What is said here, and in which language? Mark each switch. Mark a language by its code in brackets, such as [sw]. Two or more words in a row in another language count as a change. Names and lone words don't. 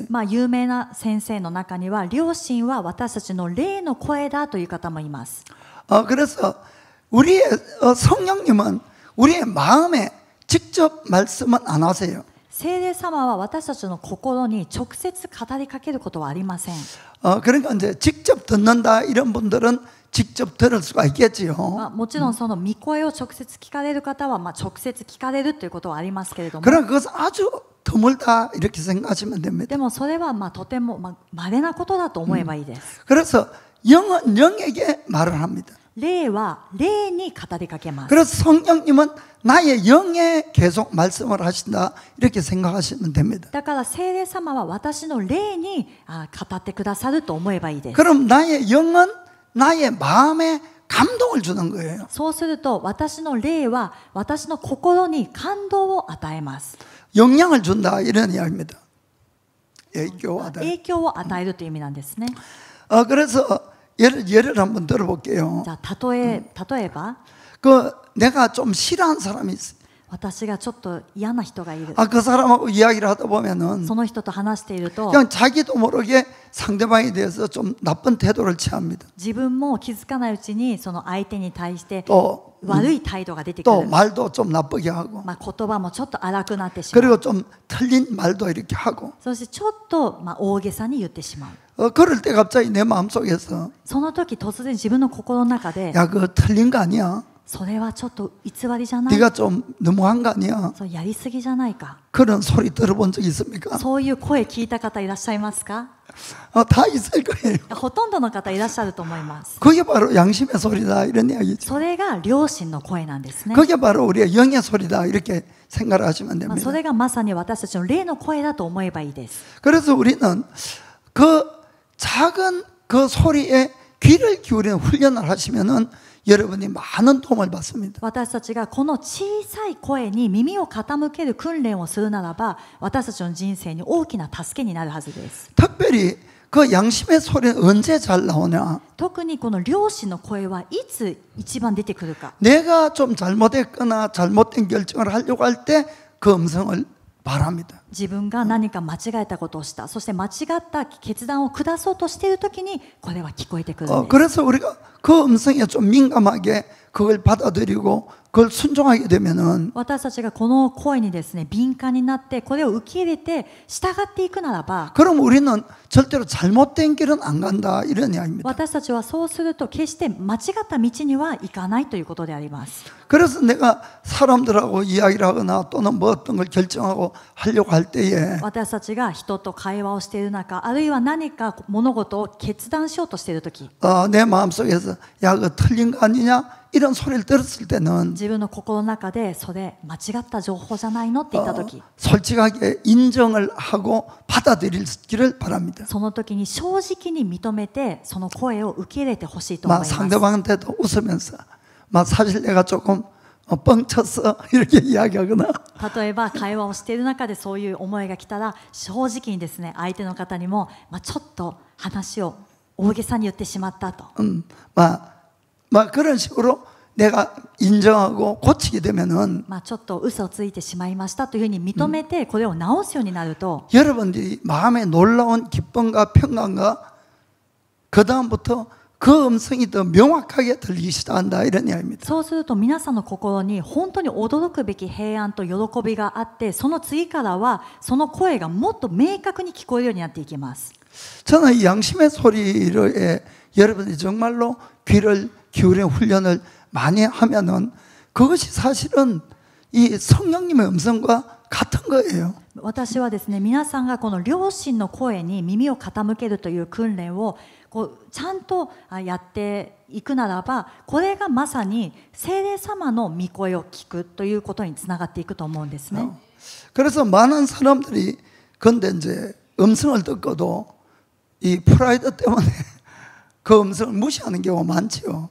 [ja] 有名な先生の中には良心は私たちの霊の声だという方もいます。 [ko] 그래서 우리의 성령님은 우리의 마음에 직접 말씀은 안 하세요. [ja] 聖霊様は私たちの心に直接語りかけることはありません。 [ko] 그러니까 이제 직접 듣는다 이런 분들은 직접 들을 수가 있겠지요. [ja] もちろんその御声を直接聞かれる方は直接聞かれるということはありますけれども、 [ko] 그러나 그것은 아주 드물다 이렇게 생각하시면 됩니다. [ja] でもそれはとても稀なことだと思えばいいです。 [ko] 그래서 영은 영에게 말을 합니다. [ja] 霊は霊に語りかけます。 [ko] 그래서 성령님은 나의 영에 계속 말씀을 하신다 이렇게 생각하시면 됩니다. [ja] だから聖霊様は私の霊に語ってくださると思えばいいです。 [ko] 그럼 나의 영은 나의 마음에 감동을 주는 거예요. [ja] そうすると私の霊は私の心に感動を与えます。 [ko] 영향을 준다 이런 이야기입니다. 애교하다. [ja] 影響を与えるという意味なんですね。 [ko] 그래서 예를 한번 들어볼게요. [ja] じゃあ例えば [ko] 그 내가 좀 싫어하는 사람이 있어요. [ja] 私がちょっと嫌な人がいる。 [ko] 아, 그 사람하고 이야기를 하다 보면은 [ja] その人と話していると [ko] 그냥 자기도 모르게 상대방에 대해서 좀 나쁜 태도를 취합니다. [ja] 自分も気づかないうちにその相手に対して [ko] 또 [ja] 悪い態度が出てく [ko] 또 [ja] る。 [ko] 말도 좀 나쁘게 하고 [ja] 言葉もちょっと荒くなってしまう。 [ko] 그리고 좀 틀린 말도 이렇게 하고 [ja] そしてちょっと大げさに言ってしまう。 [ko] 그럴 때 갑자기 내 마음속에서 [ja] その時突然自分の心の中で [ko] 야, 그거 틀린 거 아니야? [ja] それはちょっと偽りじゃない？ [ko] 네가 좀 너무한 거 아니야? [ja] そうやりすぎじゃないか？ [ko] 그런 소리 들어본 적 있습니까? [ja] そういう声聞いた方いらっしゃいますか？ [ko] 다 있을 거예요. [ja] ほとんどの方いらっしゃると思います。 [ko] 그게 바로 양심의 소리다 이런 이야기죠. [ja] それが良心の声なんですね。 [ko] 그게 바로 우리의 영의 소리다 이렇게 생각을 하시면 [ja] そ [ko] 됩니다. [ja] れがまさに私たちの霊の声だと思えばいいです。 [ko] 그래서 우리는 그 작은 그 소리에 귀를 기울이는 훈련을 하시면은 여러분이 많은 도움을 받습니다. [ja] 私たちがこの小さい声に耳を傾ける訓練をするならば、私たちの人生に大きな助けになるはずです。 [ko] 특별히 그 양심의 소리는 언제 잘 나오냐? [ja] 特にこの良心の声はいつ一番出てくるか。 [ko] 내가 좀 잘못했거나 잘못된 결정을 하려고 할 때 그 음성을 말합니다. [ja] 自分が何か間違えたことをした、そして間違った決断を下そうとしているときにこれは聞こえてくるんです。 [ko] 그래서 우리가 그 음성에 좀 민감하게 그걸 받아들이고 그걸 순종하게 되면은 [ja] 私たちがこの声にですね敏感になってこれを受け入れて従っていくならば、 [ko] 그럼 우리는 절대로 잘못된 길은 안 간다 이런 이야기입니다. [ja] 私たちはそうすると決して間違った道には行かないということであります。 [ko] 그래서 내가 사람들하고 이야기를 하거나 또는 뭐 어떤 걸 결정하고 하려고 할 때에 [ja] 私たちが人と会話をしている中、あるいは何か物事を決断しようとしているとき、 [ko] 내 마음속에서 야, 그거 틀린 거 아니냐? 이런 소리를 들었을 때는 [ja] 自分の心の中でそれ間違った情報じゃないのって言ったとき、 [ko] 솔직하게 인정을 하고 받아들이기를 바랍니다. [ja] その時に正直に認めてその声を受け入れてほしいと思い [ko] 막 [ja] ます。 [ko] 상대방한테도 웃으면서 막 사실 내가 조금 뻥쳤어 이렇게 이야기하거나 [ja] 例えば会話をしている中でそういう思いが来たら正直にですね相手の方にも、ちょっと話を大げさに言ってしまったと、 [ko] 막 그런 식으로 내가 인정하고 고치게 되면은 [ja] ちょっと嘘をついてしまいましたというふうに認めてこれを直すようになると、 [ko] 여러분들이 마음에 놀라운 기쁨과 평강과 그 다음부터 그 음성이 더 명확하게 들리기 시작한다 이런 이야기입니다. [ja] そうすると皆さんの心に本当に驚くべき平安と喜びがあって、その次からはその声がもっと明確に聞こえるようになっていきます。 [ko] 저는 이 양심의 소리에 여러분이 정말로 귀를 기울이는 훈련을 많이 하면은 그것이 사실은 이 성령님의 음성과 같은 거예요. [ja] 私はですね、皆さんがこの良心の声に耳を傾けるという訓練をちゃんとやっていくならば、これがまさに聖霊様の御声を聞くということにつながっていくと思うんですね。 [ko] 그래서 많은 사람들이 근데 이제 음성을 듣고도 이 프라이드 때문에 그 음성을 무시하는 경우가 많지요.